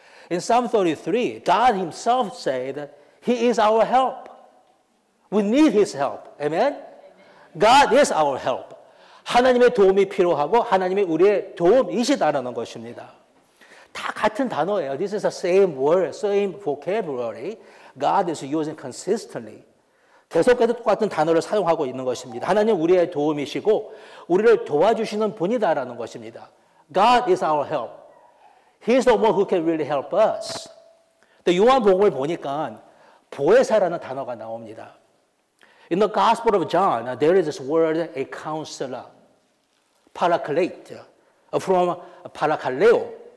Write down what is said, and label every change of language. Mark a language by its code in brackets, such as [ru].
[en] In Psalm 33, God himself said, He is our help. We need His help. Amen? God is our help. [ko] 하나님의 도움이 필요하고 하나님의 우리의 도움이시다라는 것입니다. 다 같은 단어예요. [en] This is the same word, same vocabulary. God is using consistently. [ko] 계속해서 똑같은 단어를 사용하고 있는 것입니다. 하나님 우리의 도움이시고 우리를 도와주시는 분이다라는 것입니다. [en] God is our help. He is the one who can really help us. [ko] 요한복음을 보니까 보혜사라는 단어가 나옵니다. [en] In the Gospel of John, there is this word, a counselor, paraclete, from parakaleo.